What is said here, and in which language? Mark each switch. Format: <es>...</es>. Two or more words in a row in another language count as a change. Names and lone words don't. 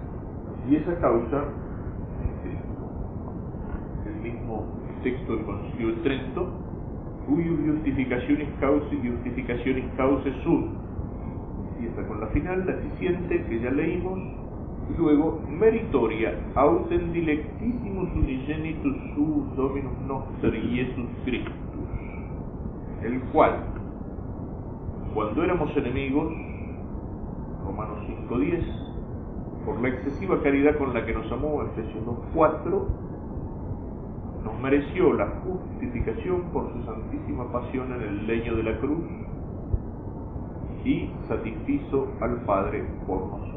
<es>Y esa causa es Cristo. El mismo texto del Concilio de Trento, cuyo</es> <la>justificaciones causa sunt,</la> <es>empieza con la final, la eficiente, que ya leímos, y luego meritoria,</es> <la>autem dilectissimus unigenitus suus Dominus noster Iesus Christus,</la> <es>el cual, cuando éramos enemigos, Romanos 5:10, por la excesiva caridad con la que nos amó, Efesios 2:4, nos mereció la justificación por su santísima pasión en el leño de la cruz y satisfizo al Padre por nosotros.</es>